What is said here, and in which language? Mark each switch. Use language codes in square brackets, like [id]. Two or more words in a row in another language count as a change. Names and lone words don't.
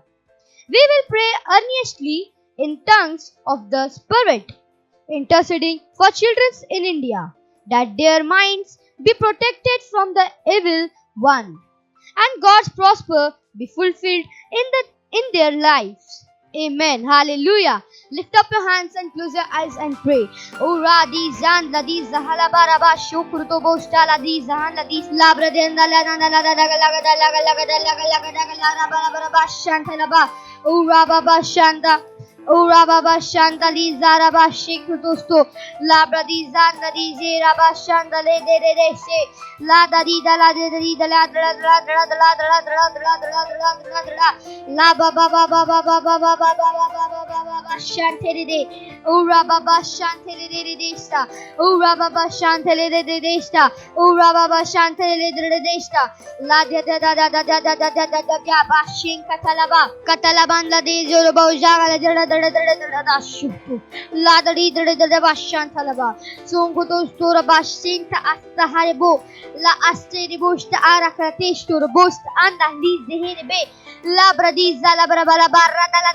[en] We will pray earnestly in tongues of the Spirit, interceding for children in India, that their minds be protected from the evil one, and God's prosper be fulfilled in their lives. Amen. Hallelujah. Lift up your hands and close your eyes and pray. O Radi Zan Ladi Zahala Baraba Shukruto Bosta Ladi Zahan Ladi Labradenda Laga Shantalaba. O Rababa Shanta. O Rababa Shantali Zaraba Shikrutosto Labradi Zan Ladi Zeraba Shantale de Se La Dadi Dala de La La Baba Baba Baba Baba Baba Shantele Ura Baba Shantele de Desta Ura Baba Shantele de Desta Ura Baba Shantele de Desta La da Bashin Catalaban La de Zoroboja La da Bashantalaba Songo Stora Bashinta Astaharebo La Asteribusta Arakratestor Bost Anda Liz de Henebe La Bradiza La Brabala Barra